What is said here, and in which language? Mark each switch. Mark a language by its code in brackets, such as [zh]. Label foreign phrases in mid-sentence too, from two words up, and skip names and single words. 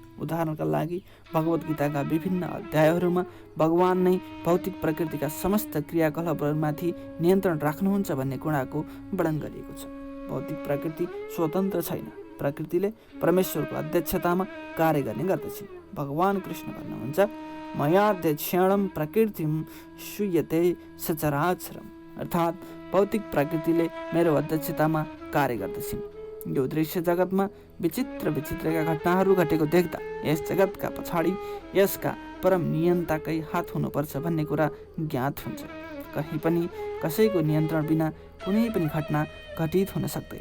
[ne] उदाहरणका लागि भगवत गीताका विभिन्न अध्यायहरूमा भगवान नै भौतिक प्रकृतिका समस्त क्रियाकलापहरूमाथि नियन्त्रण राख्नुहुन्छ भन्ने कुराको वर्णन गरिएको छ। भौतिक प्रकृति स्वतन्त्र छैन, प्रकृतिले परमेश्वरको अध्यक्षतामा कार्य गर्ने गर्दछ। भगवान कृष्ण भन्नुहुन्छ, [sa] मयाध्यक्षणं प्रकृतिं श्रूयते सचराचरम्, [ne] अर्थात् भौतिक प्रकृतिले मेरो अध्यक्षतामा कार्य गर्दछन्। यो दृश्य जगतमा विचित्र विचित्रका घटनाहरू घटेको देख्दा यस जगतका पछाडि यसका परम नियन्ताकै हात हुनुपर्छ भन्ने कुरा ज्ञात हुन्छ। कहीँ पनि कसैको नियन्त्रण बिना कुनै पनि घटना घटित हुन सक्दैन।